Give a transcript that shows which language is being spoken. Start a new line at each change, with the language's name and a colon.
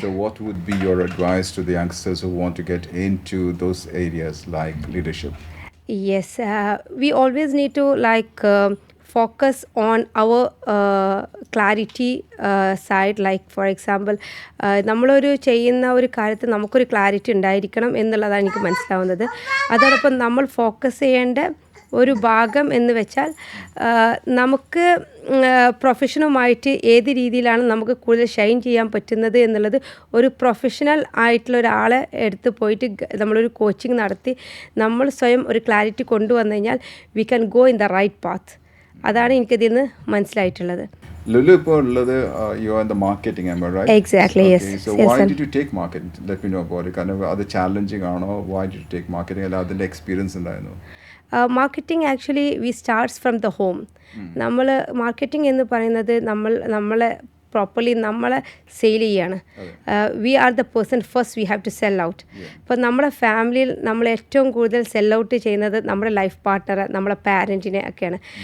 English: So what would be your advice to the youngsters who want to get into those areas like leadership? Yes, we always need to focus on our clarity side. Like for example,
Malayalam: നമ്മളൊരു ചെയ്യുന്ന ഒരു കാര്യത്തിൽ നമുക്കൊരു clarity ഉണ്ടായിരിക്കണം എന്നുള്ളതാണ് എനിക്ക് മനസ്സിലാവുന്നത്. അതോടൊപ്പം നമ്മൾ ഫോക്കസ് ചെയ്യേണ്ട ഒരു ഭാഗം എന്ന് വെച്ചാൽ നമുക്ക് പ്രൊഫഷനുമായിട്ട് ഏത് രീതിയിലാണ് നമുക്ക് കൂടുതൽ ഷൈൻ ചെയ്യാൻ പറ്റുന്നത് എന്നുള്ളത് ഒരു പ്രൊഫഷണൽ ആയിട്ടുള്ള ഒരാളെ എടുത്ത് പോയിട്ട് നമ്മളൊരു കോച്ചിങ് നടത്തി നമ്മൾ സ്വയം ഒരു ക്ലാരിറ്റി കൊണ്ടുവന്നു കഴിഞ്ഞാൽ
English: We can go in the right path.
Malayalam: അതാണ് എനിക്കതിൽ നിന്ന് മനസ്സിലായിട്ടുള്ളത്.
English: Lulu
Malayalam: ഇപ്പോൾ ഉള്ളത്
English: you are in the marketing, am I right? Exactly, yes. So yes, why sir. did you take marketing? Let me know about it.
Malayalam: കാരണം അത് challenging ആണോ?
English: Why did you take marketing?
Malayalam: അല്ല അതിൻ്റെ എക്സ്പീരിയൻസ് ഉണ്ടായിരുന്നു?
English: Marketing actually we starts from the home.
Malayalam: നമ്മൾ marketing എന്ന് പറയുന്നത് നമ്മളെ പ്രോപ്പർലി നമ്മളെ സെയിൽ ചെയ്യാണ്.
English: We are the person first we have to sell out.
Malayalam: അപ്പോൾ നമ്മുടെ ഫാമിലിയിൽ നമ്മൾ ഏറ്റവും കൂടുതൽ സെൽ ഔട്ട് ചെയ്യുന്നത് നമ്മുടെ ലൈഫ് പാർട്ട്ണറെ, നമ്മുടെ പാരൻറ്റിനെ ഒക്കെയാണ്.